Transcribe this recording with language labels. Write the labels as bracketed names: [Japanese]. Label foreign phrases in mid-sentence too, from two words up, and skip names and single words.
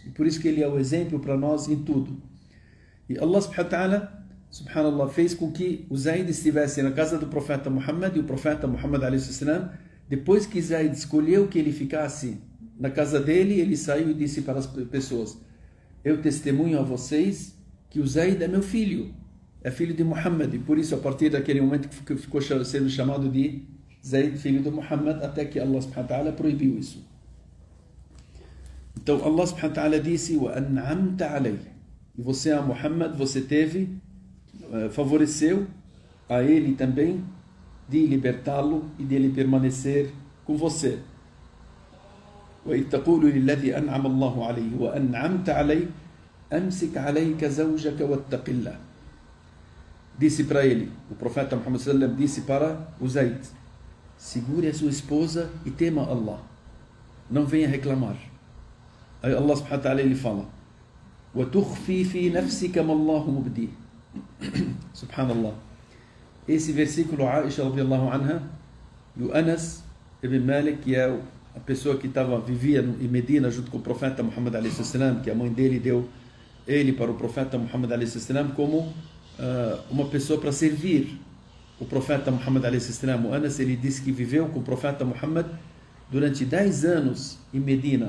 [Portuguese] E por isso que ele é o exemplo para nós em tudo. E [Arabic] الله سبحان الله, [Portuguese] fez com que o Zayd estivesse na casa do profeta Muhammad, e o profeta Muhammad a.s., depois que Zayd escolheu que ele ficasse na casa dele, ele saiu e disse para as pessoas: eu testemunho a vocês que o Zayd é meu filho, é filho de Muhammad, e por isso a partir daquele momento que ficou sendo chamado de Zayd, filho de Muhammad, até que [Arabic] الله سبحانه وتعالى [Portuguese] proibiu isso. Então [Arabic] الله سبحانه وتعالى [Portuguese] disse: [Arabic] وأنعمت عليه, [Portuguese] e você, a Muhammad, você favoreceu a ele também de libertá-lo e de ele permanecer com você. [Arabic] وإذ تقول للذي أنعم الله عليه وأنعمت عليه أمسك عليك زوجك واتق الله. [Portuguese] Disse para ele, o profeta Muhammad [Arabic] صلى الله عليه وسلم [Portuguese] disse para o Zayd: segure a sua esposa e tema Allah, não venha reclamar. Aí [Arabic] الله سبحانه وتعالى [Portuguese] ele fala: [Arabic] وتخفي في نفسك ما الله مبديه. [Portuguese] Subhanallah. Esse versículo, Aisha [Arabic] رضي الله عنها [Portuguese] e o Anas ibn Malik, que é a pessoa que vivia em Medina junto com o profeta Muhammad a.s., que a mãe dele deu ele para o profeta Muhammad a.s. como uma pessoa para servir o profeta Muhammad a.s. O Anas, ele disse que viveu com o profeta Muhammad durante 10 anos em Medina.